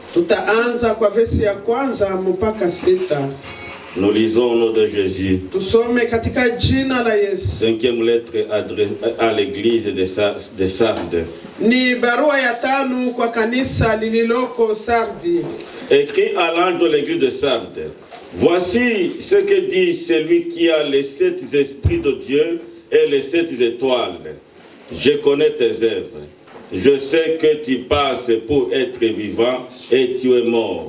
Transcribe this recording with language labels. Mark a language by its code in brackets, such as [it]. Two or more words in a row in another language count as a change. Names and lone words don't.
[sw] Tutaanza kwa versi ya kwanza mpaka 6. [fr] Nous lisons au nom de Jésus. [sw] Tusome katika jina la Yesu. [fr] 5e lettre adressée à l'église de Sardes. [sw] Ni barua ya 5 kwa kanisa lililoko Sardi. [fr] Écrit à l'ange de l'église de Sardes. Voici ce que dit celui qui a les 7 esprits de Dieu et les 7 étoiles. Je connais tes œuvres. Je sais que tu passes pour être vivant et tu es mort.